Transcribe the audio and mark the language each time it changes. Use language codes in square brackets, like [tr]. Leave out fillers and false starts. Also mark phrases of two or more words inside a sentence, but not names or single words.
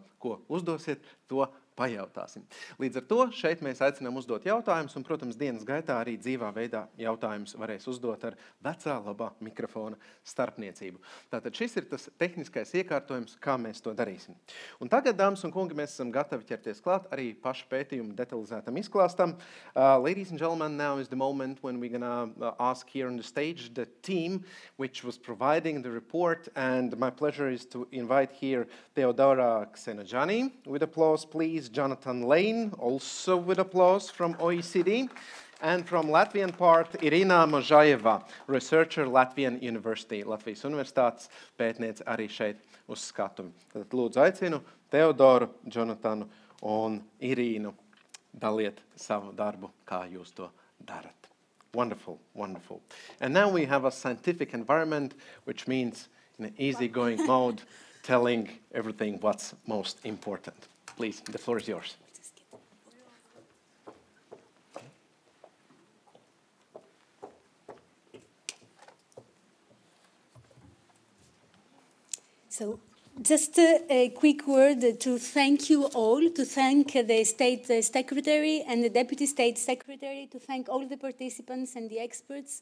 [lv] Ko uzdosiet, to pajautāsim. Līdz ar to šeit mēs aicinām uzdot jautājumus, un, protams, dienas gaitā arī dzīvā veidā jautājumus varēs uzdot ar vecā labā mikrofona starpniecību. Tātad šis ir tas tehniskais iekārtojums, kā mēs to darīsim. Un tagad, dāmas un kungi, mēs esam gatavi ķerties klāt arī pašu pētījumu detalizētam izklāstam. [en] Ladies and gentlemen, now is the moment when we're gonna ask here on the stage the team which was providing the report, and my pleasure is to invite here Teodora Ksenojani with applause, please. Džonatans Leins, also with applause from OECD, and from Latvian part, Irina Možajeva, researcher, Latvian University, [lv] Latvijas Universitātes pētniece arī šeit uz skatumi. Tad lūdzu aicinu Teodoru, Džonatanu un Irīnu daliet savu darbu, kā jūs to darat. [en] Wonderful, wonderful. And now we have a scientific environment, which means in an easygoing mode, telling everything what's most important. Please, the floor is yours. So, just a quick word to thank you all, to thank the State Secretary and the Deputy State Secretary, to thank all the participants and the experts.